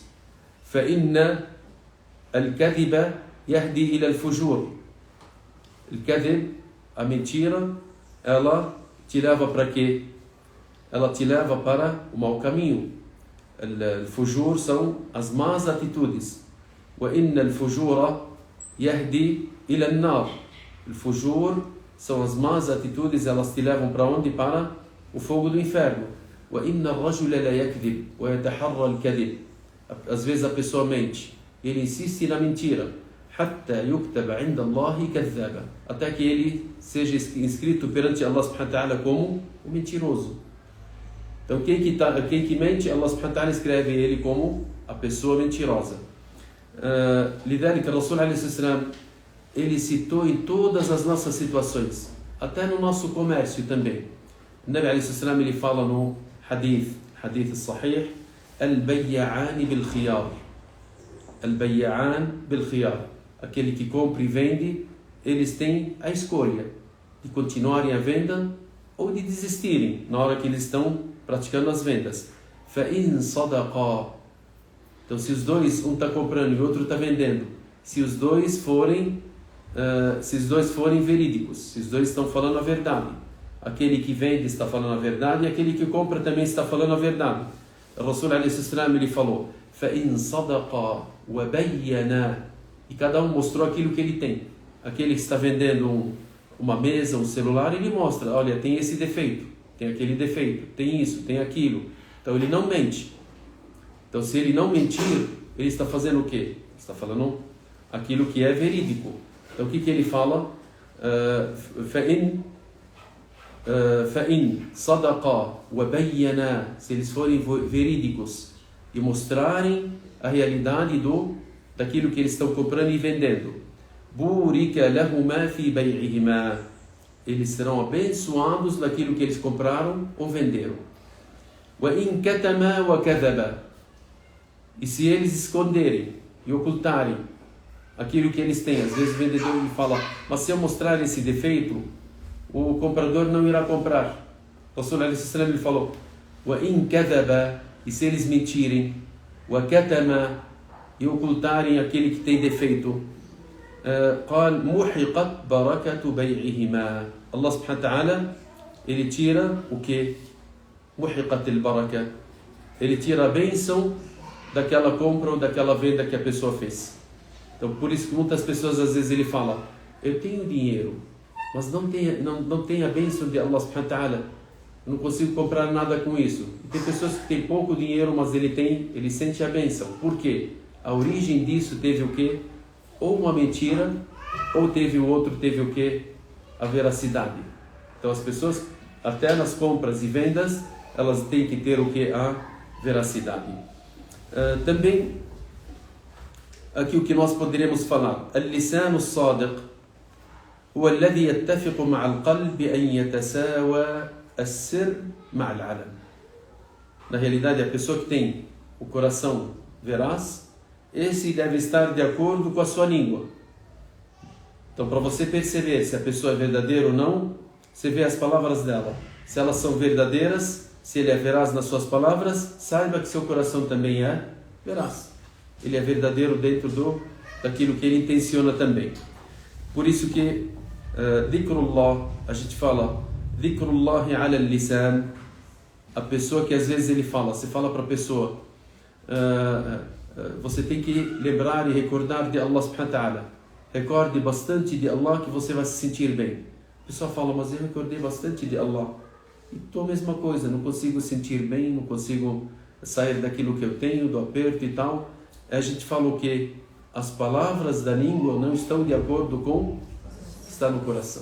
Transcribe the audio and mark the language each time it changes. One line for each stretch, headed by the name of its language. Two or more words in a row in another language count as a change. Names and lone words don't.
Arabic: فَإِنَّ الْكَذِبَ يَهْدِي إِلَى الْفُجُورِ, الكذب,
Portuguese: a mentira, ela te leva para quê? Ela te leva para o mau caminho. Al-fujur são as más atitudes.
Arabic: وَإِنَّ الْفُجُورَ يَهْدِي إِلَى النَّارِ,
Portuguese: al-fujur são as más atitudes, elas te levam para onde? Para o fogo do inferno.
Arabic: وَإِنَّ الرَّجُلَ لَا يَكْذِبْ وَيَتَحَرَّى الْكَذِبْ,
Portuguese: às vezes a pessoa mente, ele insiste na mentira.
Arabic: حَتَّى يُكْتَبَ عِنْدَ اللَّهِ كَذَّابًا,
Portuguese: até que ele seja inscrito perante
Arabic: الله سبحانه وتعالى
Portuguese: como o mentiroso. Então quem que mente,
Arabic: الله سبحانه وتعالى
Portuguese: escreve ele como a pessoa mentirosa.
Arabic: لذلك الرسول عليه السلام,
Portuguese: ele citou em todas as nossas situações, até no nosso comércio também.
Arabic: O Nabi عليه السلام,
Portuguese: ele fala no
Arabic: حديث صحيح: البيعان بالخيار, البيعان بالخيار,
Portuguese: aquele que compra e vende, eles têm a escolha de continuarem a venda ou de desistirem na hora que eles estão praticando as vendas.
Arabic: فَإِنْ صَدَقَا,
Portuguese: então se os dois, um está comprando e o outro está vendendo, se os dois forem verídicos, se os dois estão falando a verdade, aquele que vende está falando a verdade e aquele que compra também está falando a verdade.
Arabic: O رسول عليه السلام,
Portuguese: ele falou:
Arabic: فَإِنْ صَدَقَا وَبَيَّنَا
Portuguese: e cada um mostrou aquilo que ele tem. Aquele que está vendendo uma mesa, um celular, ele mostra, olha, tem esse defeito, tem aquele defeito, tem isso, tem aquilo. Então ele não mente. Então se ele não mentir, ele está fazendo o quê? Está falando aquilo que é verídico. Então o que ele fala?
Arabic: فَإِنْ صَدَقَا وَبَيَّنَا,
Portuguese: se eles forem verídicos e mostrarem a realidade daquilo que eles estão comprando e vendendo,
Arabic: بُورِكَ لَهُمَا فِي بَيْعِهِمَا,
Portuguese: eles serão abençoados naquilo que eles compraram ou venderam.
Arabic: وَإِنْ كَتَمَا وَكَذَبَا,
Portuguese: e se eles esconderem e ocultarem aquilo que eles têm, às vezes o vendedor me fala, mas se eu mostrar esse defeito, o comprador não irá comprar. O Rasul ele falou,
Arabic: وَإِنْ كَذَبَا,
Portuguese: e se eles mentirem, وَكَتَمَا, e ocultarem aquele que tem defeito,
Arabic: قال محقت بركة بيعهما, الله سبحانه وتعالى,
Portuguese: ele tira o que?
Arabic: محقت البركة,
Portuguese: ele tira a bênção daquela compra ou daquela venda que a pessoa fez. Então por isso que muitas pessoas às vezes ele fala, eu tenho dinheiro, mas não tem a bênção de
Arabic: الله سبحانه وتعالى,
Portuguese: eu não consigo comprar nada com isso. E tem pessoas que têm pouco dinheiro, mas ele sente a bênção. Por quê? A origem disso teve o quê? Ou uma mentira, ou teve o quê? A veracidade. Então as pessoas, até nas compras e vendas, elas têm que ter o quê? A veracidade. Também, aqui o que nós poderíamos falar,
Arabic: اللسان الصادق هو الذي يتفق مع القلب أن يتساوى السر مع العلن.
Portuguese: Na realidade, a pessoa que tem o coração veraz, esse deve estar de acordo com a sua língua. Então, para você perceber se a pessoa é verdadeira ou não, você vê as palavras dela. Se elas são verdadeiras, se ele é veraz nas suas palavras, saiba que seu coração também é veraz. Ele é verdadeiro dentro daquilo que ele intenciona também. Por isso que dhikrullah, a gente fala
Arabic: ذكر الله على اللسان,
Portuguese: a pessoa que às vezes você fala para a pessoa, você tem que lembrar e recordar de
Arabic: الله سبحانه وتعالى,
Portuguese: recorde bastante de Allah que você vai se sentir bem. A pessoa fala, mas eu recordei bastante de Allah e estou a mesma coisa, não consigo sentir bem, não consigo sair daquilo que eu tenho, do aperto e tal. A gente fala o que? As palavras da língua não estão de acordo com o que está no coração.